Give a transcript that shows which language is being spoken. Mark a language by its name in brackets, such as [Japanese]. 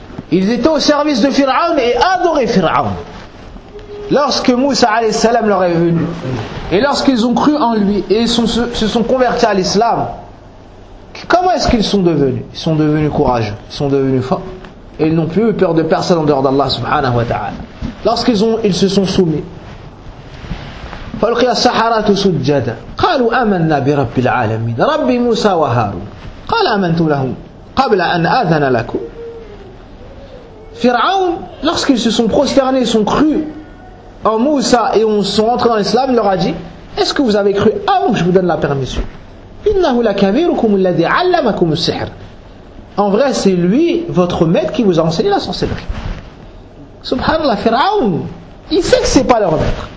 [French] Ils étaient au service de Pharaon et adoraient Pharaon. Lorsque Moussa alayhi salam leur est venu, et lorsqu'ils ont cru en lui et se sont convertis à l'islam, comment est-ce qu'ils sont devenus? Ils sont devenus courageux, ils sont devenus forts. Et ils n'ont plus eu peur de personne en dehors d'Allah subhanahu wa ta'ala. Lorsqu'ils se sont soumis, [Arabic] فَلْقِيَ السَّحَرَةُ سُجَّدًا قَالُوا أَمَنَّا بِرَبِّ الْعَالَمِينَ رَبِّ مُوسَى وَهَارُونَ قَالَ أَمَنْتُمْ لَهُمْ قَبْلَ أَنْ أَذَنَ لَكُمْ. [French] Pharaon, lorsqu'ils se sont prosternés, ils sont cru en Moussa et ils sont rentrés dans l'islam, il leur a dit, est-ce que vous avez cru avant que je vous donne la permission? [Arabic] إِنَّهُ لَكَبِيرُكُمُ الَّذِي عَلَّمَكُمُ السِّحْرَ. [French] En vrai, c'est lui, votre maître, qui vous a enseigné la sorcellerie. Subhanallah, Pharaon, il sait que c'est pas leur maître.